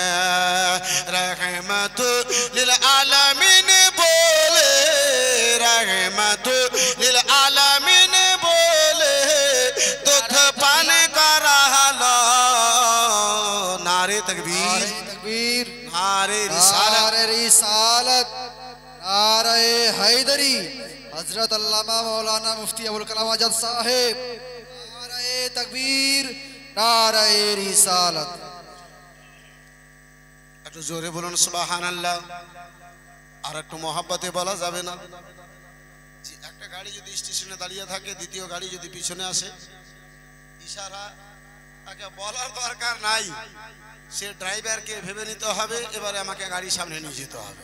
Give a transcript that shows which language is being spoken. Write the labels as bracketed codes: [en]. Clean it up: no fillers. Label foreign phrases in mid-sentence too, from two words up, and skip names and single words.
[ar] رحمة للعالمين [bn] বলে, [ar] رحمة للعالمين [bn] বলে দুধ পান করালো। [ur] نعرۂ تکبیر، نعرۂ رسالت، نعرۂ حیدری، حضرت علامہ مولانا مفتی ابوالکلام آزاد صاحب, نعرۂ تکبیر، نعرۂ رسالت. [bn] একটু জোরে বলুন সুবহানাল্লাহ। আর একটু মহব্বতে বলা যাবে না? একটা গাড়ি যদি স্টেশনে দাঁড়িয়ে থাকে, দ্বিতীয় গাড়ি যদি পিছনে আসে, ইশারা তাকে বলার দরকার নাই, সে ড্রাইভারকে ভেবে নিতে হবে এবারে আমাকে গাড়ির সামনে নিয়ে যেতে হবে।